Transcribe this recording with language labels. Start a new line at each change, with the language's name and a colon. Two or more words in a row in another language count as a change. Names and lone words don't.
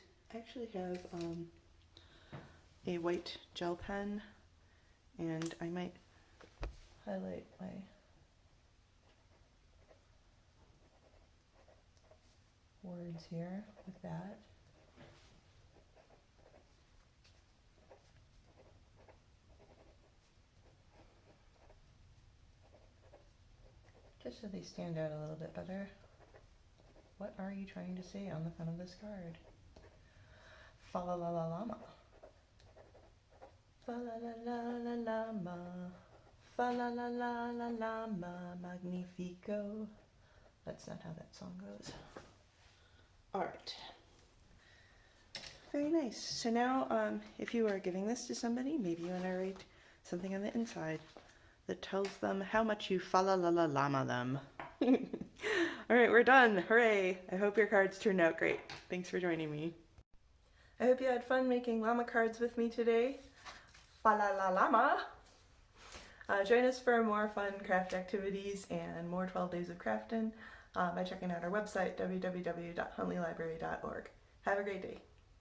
English: I actually have a white gel pen, and I might highlight my words here with that. Just so they stand out a little bit better. What are you trying to say on the front of this card? Fa-Lla-Lla-La llama. Fa-Lla-Lla-La llama. Fa-Lla-Lla-La llama magnifico. That's not how that song goes. Alright. Very nice. So now, if you are giving this to somebody, maybe you want to write something on the inside that tells them how much you fa-la-la-la llama them. Alright, we're done. Hooray! I hope your cards turned out great. Thanks for joining me. I hope you had fun making llama cards with me today. Fa-Lla-Lla-Llama. Join us for more fun craft activities and more 12 Days of Craftin' by checking out our website, www.huntleylibrary.org. Have a great day.